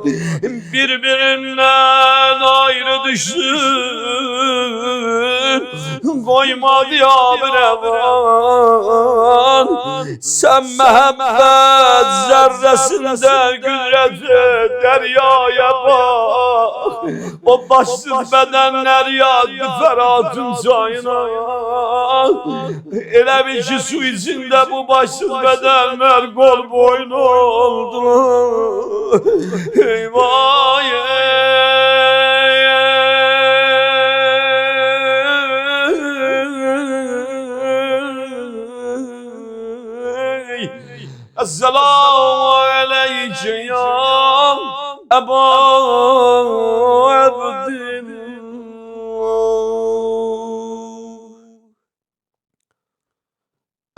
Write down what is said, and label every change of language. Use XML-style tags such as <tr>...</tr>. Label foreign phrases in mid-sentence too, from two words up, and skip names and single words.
<tr>Birbirinden ayrı düşsün, koymadı habire bak. Sen mehabbet zerresinde gülreti deryaya bak. O başsız bedenler yattı Ferhat'ın çayına.</tr> <az>Elə bil ki su içində bu başsız bədənlər qol boyun oldular.</az> <ar>Eyvah السلام عليك يا أبا عبد الله.</ar>